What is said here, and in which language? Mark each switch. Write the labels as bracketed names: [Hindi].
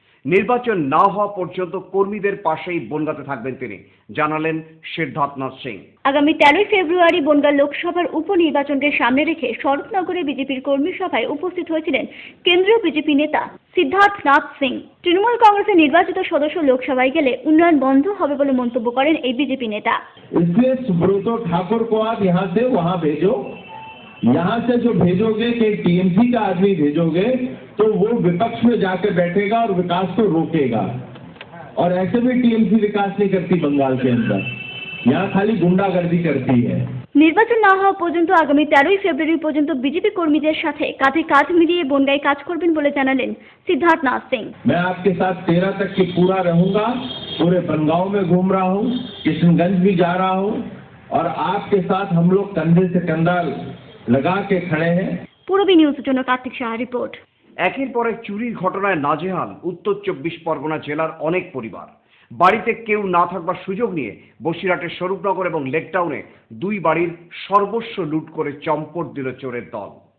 [Bangla] নির্বাচন না হওয়া পর্যন্ত কর্মীদের পাশেই বনগাতে থাকবেন তিনি, জানালেন সিদ্ধার্থনাথ সিং। আগামী 13ই ফেব্রুয়ারি বনগা লোকসভার উপনির্বাচনকে সামনে রেখে স্বরূপনগরে বিজেপির কর্মী সভায় উপস্থিত হয়েছিলেন কেন্দ্রীয় বিজেপি নেতা সিদ্ধার্থনাথ সিং। তৃণমূল কংগ্রেসের নির্বাচিত সদস্য লোকসভায় গেলে উন্নয়ন বন্ধ হবে বলে মন্তব্য করেন এই বিজেপি নেতা। [Hindi] इसलिए सुब्रत ठाकुर को आप यहाँ से वहाँ भेजो, यहाँ से जो भेजोगे कि टीएमसी का आदमी भेजोगे तो वो विपक्ष में जाकर बैठेगा और विकास को रोकेगा। और ऐसे भी टीएमसी विकास नहीं करती बंगाल के अंदर, यहाँ खाली गुंडागर्दी करती है। [Bangla] নির্বাচন না হওয়া পর্যন্ত আগামী 13ই ফেব্রুয়ারি পর্যন্ত বিজেপি কর্মীদের সাথে কাঁধে কাঁধ মিলিয়ে বনগায় কাজ করবেন বলে জানালেন সিদ্ধার্থনাথ সিং। [Hindi] मैं आपके साथ 13 तक की पूरा रहूंगा, पूरे बनगांव में घूम रहा हूँ, किशनगंज भी जा रहा हूँ और आपके साथ हम लोग कंधे से कंधा लगा के खड़े हैं। [Bangla] পূরবী নিউজের জন্য কার্তিক সাহা রিপোর্ট। একের পর এক চুরির ঘটনায় নাজেহাল উত্তর 24 পরগনা জেলার অনেক পরিবার। বাড়িতে কেউ না থাকবার সুযোগ নিয়ে বসিরহাটের স্বরূপনগর এবং লেকটাউনে 2 বাড়ির সর্বস্ব লুট করে চম্পট দিল চোরের দল।